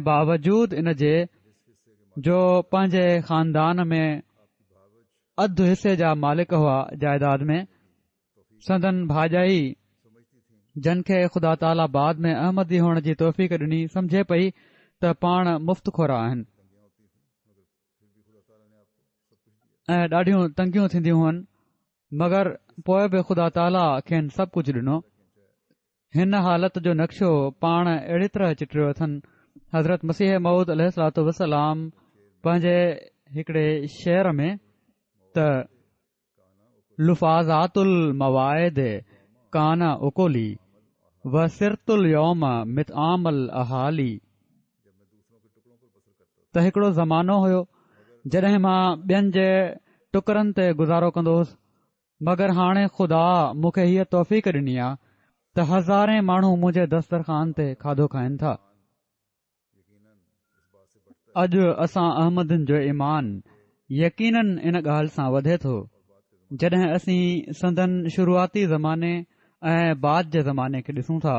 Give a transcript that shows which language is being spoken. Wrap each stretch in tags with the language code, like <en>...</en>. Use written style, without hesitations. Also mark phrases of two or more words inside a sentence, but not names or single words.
<sd>बावजूद इन जे जो पंहिंजे ख़ानदान में अधु हिसे जा मालिक हुआ जाइदाद में, संदन भाॼाई जन खे ख़ुदा ताला बाद में अहमदी हुअण जी तौफ़ीक़ ॾिनी, समझे पई त पाण मुफ़्त खोरा आहिनि ऐं ॾाढियूं तंगियूं थींदियूं हुअनि, मगर पोइ बि ख़ुदा ताला खेनि सभु कुझु ॾिनो। हिन हालत जो नक्शो पाण अहिड़ी तरह चिटिरियो अथनि। हज़रत मसीह मऊद अलैहिस्सलातु वस्सलाम पंहिंजे हिकिड़े शेर में त</sd> <ar>لفاظات الموائد كان أكلي و صرت اليوم مطعام الأهالي,</ar> <sd>त हिकिड़ो ज़मानो हुयो जॾहिं मां ॿियनि जे टुकरनि ते गुज़ारो कंदो हुउसि, मगर हाणे ख़ुदा मूंखे हीअ तौफ़ीक़ ॾिनी आहे त हज़ारे माण्हू मुंहिंजे दस्तरख़ान ते खाधो खाइनि था। अॼु असां अहमदन जो ईमान यकीनन इन ॻाल्हि सां वधे थो जॾहिं असीं संदन शुरूआती ज़माने ऐं बाद जे ज़माने खे ॾिसूं था।</sd>